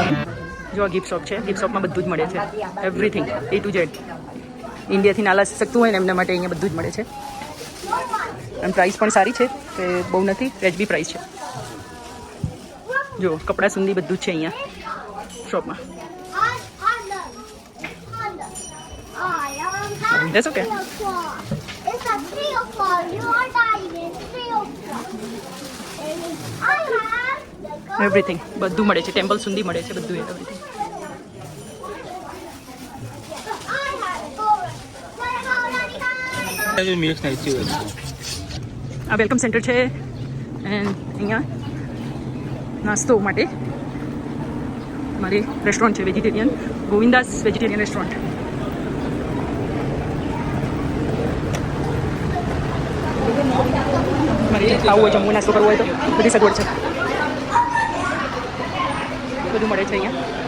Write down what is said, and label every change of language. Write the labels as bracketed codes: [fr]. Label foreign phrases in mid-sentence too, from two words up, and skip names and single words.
[gu] જો આ ગિફ્ટ શોપ છે. ગિફ્ટ શોપમાં બધું જ મળે છે, [en] everything A to Z. [gu] ઇન્ડિયાથી ના લાવી શકતું હોય ને એમના માટે અહીંયા બધું જ મળે છે. અને પ્રાઇસ પણ સારી છે, કે બહુ નથી, વ્યાજબી પ્રાઇસ છે. જો કપડાં સુંદી બધું જ છે અહીંયા શોપમાં. [en] That's okay. It's a 3 or 4. You are dying. It's 3 or 4. I have the girl. [gu] એવરીથિંગ બધું મળે છે. ટેમ્પલ સુધી મળે છે બધું એવરીથિંગ. [en] I have the girl. [gu] આ [en] welcome center [gu] છે એન્ડ અહીંયા નાસ્તો માટે મારી રેસ્ટોરન્ટ છે વેજીટેરિયન, ગોવિંદાસ વેજીટેરિયન રેસ્ટોરન્ટ. મારે જે ખાવું હોય, જમવું, નાસ્તો કરવો હોય તો બધી સગવડ છે, બધું મળે છે અહીંયા.